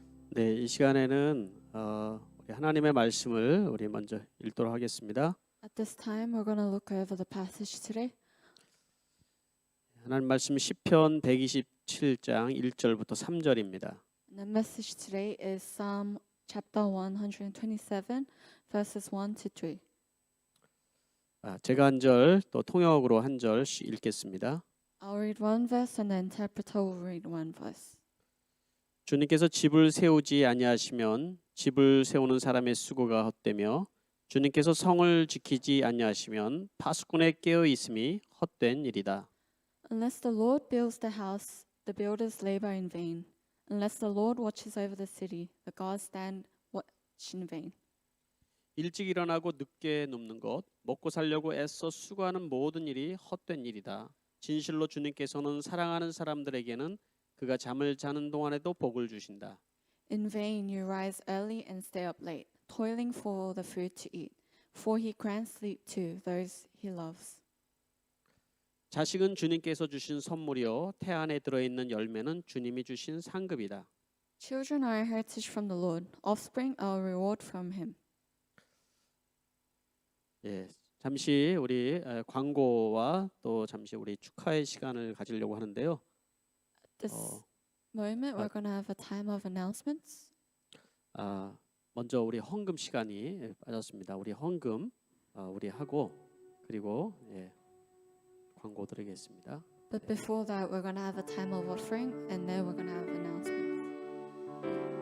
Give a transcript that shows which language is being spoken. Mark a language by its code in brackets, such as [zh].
[ko] 네, 이 시간에는 우리 하나님의 말씀을 우리 먼저 읽도록 하겠습니다. [en] At this time, we're going to look over the passage today. [ko] 하나님 말씀 시편 127장 1절부터 3절입니다. [en] And the message today is Psalm chapter 127, verses 1 to 3. [ko] 제가 한 절, 또 통역으로 한 절 읽겠습니다. [en] I'll read one verse and the interpreter will read one verse. [ko] 주님께서 집을 세우지 아니하시면 집을 세우는 사람의 수고가 헛되며 주님께서 성을 지키지 아니하시면 파수꾼의 깨어 있음이 헛된 일이다. [en] Unless the Lord builds the house, the builders labor in vain. Unless the Lord watches over the city, the guards stand watch in vain. [ko] 일찍 일어나고 늦게 눕는 것, 먹고 살려고 애써 수고하는 모든 일이 헛된 일이다. 진실로 주님께서는 사랑하는 사람들에게는 그가 잠을 자는 동안에도 복을 주신다. [en] In vain you rise early and stay up late, toiling for the food to eat, for he grants sleep to those he loves. [ko] 자식은 주님께서 주신 선물이요 태 안에 들어있는 열매는 주님이 주신 상급이다. [en] Children are a heritage from the Lord, offspring are a reward from him. [ko] 예, 잠시 우리 광고와 또 잠시 우리 축하의 시간을 가지려고 하는데요. [en] This moment we're going to have a time of announcements. [ko] 먼저 우리 헌금 시간이 빠졌습니다. 우리 헌금 우리 하고 그리고 광고 드리겠습니다. [en] But before that, we're going to have a time of offering, and then we're going to have announcements.